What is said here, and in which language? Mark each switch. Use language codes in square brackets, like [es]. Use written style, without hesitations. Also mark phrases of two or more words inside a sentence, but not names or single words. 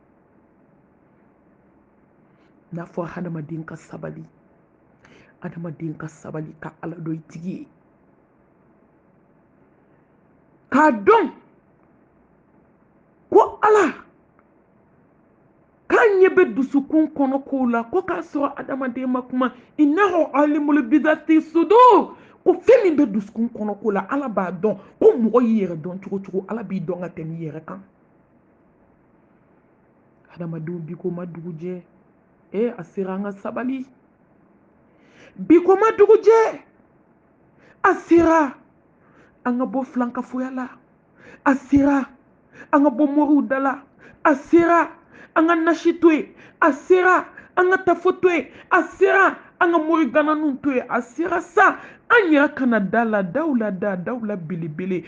[bm] N'a fɔ hadamaden ka sabali, hadamaden ka sabali ka ala dɔn i tigi ye, k'a dɔn ko ala k'a ɲɛ bɛ dusukun kɔnɔ kow la, ko k'a sɔrɔ hadamaden ma kuma. [ar] إنه عليم بذات الصدور. [bm] Ko fɛn min bɛ dusukun kɔnɔ ko la ala b'a dɔn. Ko mɔgɔ y'i yɛrɛ dɔn cogo cogo ala b'i dɔn ka tɛmɛ i yɛrɛ kan. Hadamadenw bi ko ma dugu jɛ, a sera an ka sabali. Bi ko ma dugu jɛ, a sera an ka bɔ filankafoya la, a sera an ka bɔ moriw da la, a sera an ka nasi to yen, a sera an ka tafo to yen, a sera an ka mori gananiw to yen, a sera sa an yɛrɛ kana da la, daw la belebele.